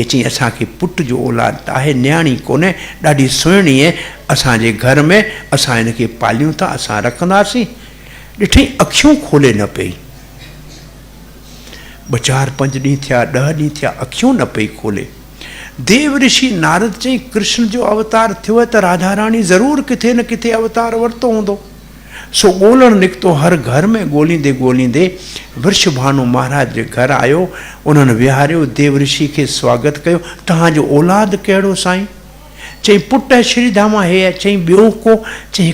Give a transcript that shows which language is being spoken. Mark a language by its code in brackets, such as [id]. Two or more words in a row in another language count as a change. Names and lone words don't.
[sd] अची असांखे पुट जो औलाद त आहे, न्याणी कोन्हे, ॾाढी सुहिणी आहे, असांजे घर में असां हिनखे पालियूं था, असां रखंदासीं। ॾिठई अखियूं खोले न पई। 2-4-5 ॾींहं थिया, 10 ॾींहं थिया, अखियूं न पई खोले। देव ऋषि नारद चई कृष्ण जो अवतार थियो आहे त राधा रानी ज़रूरु किथे न किथे अवतार वरितो हूंदो। सो ॻोल्हणु निकितो, हर घर में ॻोल्हींदे ॻोल्हींदे वृषभानु महाराज जे घर आयो। उन्हनि विहारियो, देव ऋषि खे स्वागत कयो। तव्हांजो औलाद कहिड़ो साईं? चई पुट श्रीधामा हे आहे। चई ॿियो को?